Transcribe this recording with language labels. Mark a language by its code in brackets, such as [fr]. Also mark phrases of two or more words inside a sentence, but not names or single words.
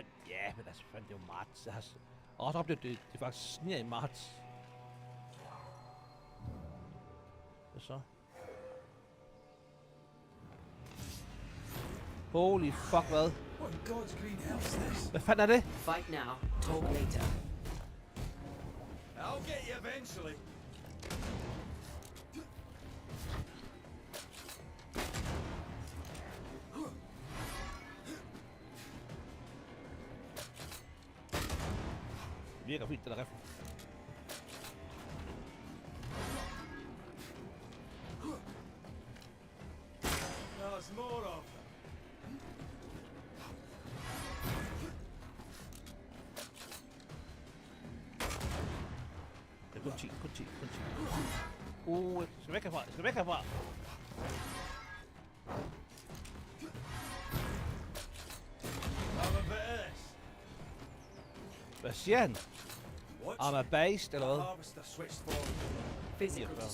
[da] Ja, men altså, fandme, det er jo marts. Jeg har også oplevet, det faktisk sniger i marts. Hvad så? [en] Holy fuck, hvad? What in God's green hell's this? [da] Hvad fanden er det? [en] Fight now, talk later. I'll get you eventually. [da] Det virker fint, det der rifle. [en] There's more of them. [da] Det er kun 10. Skal væk herfra. [en] Have a bit of this. [da] Hvad siger han? [en] What? Armor based, [da] eller hvad? [en] Harvester switched forward. Physical well.